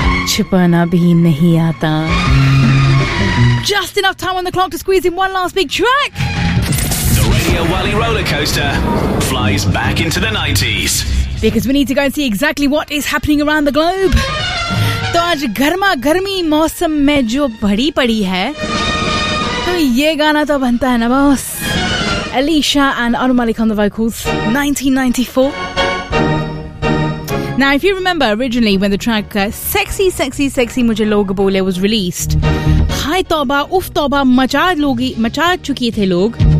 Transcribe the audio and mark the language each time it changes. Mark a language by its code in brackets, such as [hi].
[hi] Chupana bhi nahi aata. [en] Just enough time on the clock to squeeze in one last big track. The Radio Wally roller coaster flies back into the 90s. Because we need to go and see exactly what is happening around the globe. [hi] तो आज गर्मा गर्मी मौसम में जो भड़ी पड़ी है तो ये गाना तो बनता है ना boss. [en] Alisha and Arun Malik on the vocals, 1994. Now, if you remember originally when the track Sexy, Sexy, Sexy Mujhe Log Bole was released, [hi] Hai Toba, Uf Toba, Macha Chuki Thay Log.